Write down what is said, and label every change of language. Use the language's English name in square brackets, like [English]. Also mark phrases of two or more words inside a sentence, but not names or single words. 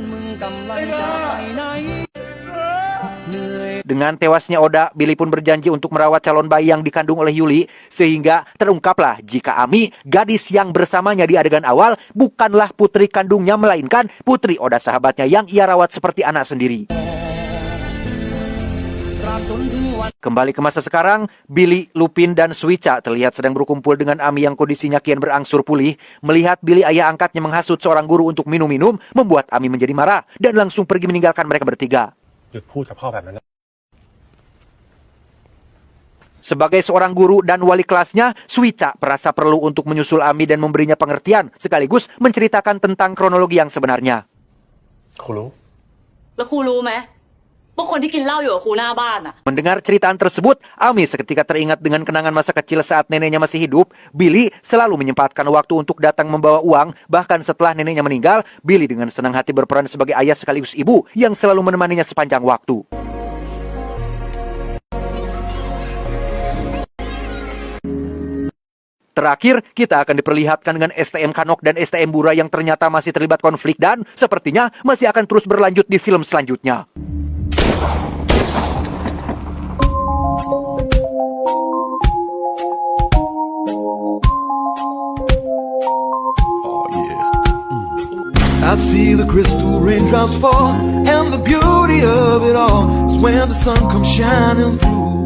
[Indonesian] Dengan tewasnya Oda, Billy pun berjanji untuk merawat calon bayi yang dikandung oleh Yuli, sehingga terungkaplah jika Ami, gadis yang bersamanya di adegan awal, bukanlah putri kandungnya, melainkan putri Oda sahabatnya yang ia rawat seperti anak sendiri. Kembali ke masa sekarang, Billy, Lupin, dan Suica terlihat sedang berkumpul dengan Ami yang kondisinya kian berangsur pulih. Melihat Billy ayah angkatnya menghasut seorang guru untuk minum-minum, membuat Ami menjadi marah dan langsung pergi meninggalkan mereka bertiga. [Thai] หยุดพูดกับพ่อแบบนั้นนะ [Indonesian] Sebagai seorang guru dan wali kelasnya, Suica merasa perlu untuk menyusul Ami dan memberinya pengertian, sekaligus menceritakan tentang kronologi yang sebenarnya. [Thai] ครูรู้ แล้วครูรู้ไหมว่าคนที่กินเหล้าอยู่กับครูหน้าบ้านอะ [Indonesian] Mendengar ceritaan tersebut, Ami seketika teringat dengan kenangan masa kecil saat neneknya masih hidup. Billy selalu menyempatkan waktu untuk datang membawa uang, bahkan setelah neneknya meninggal, Billy dengan senang hati berperan sebagai ayah sekaligus ibu yang selalu menemaninya sepanjang waktu. Terakhir, kita akan diperlihatkan dengan STM Kanok dan STM Bura yang ternyata masih terlibat konflik dan sepertinya masih akan terus berlanjut di film selanjutnya. [English] I see the crystal raindrops fall, and the beauty of it all is when the sun comes shining through.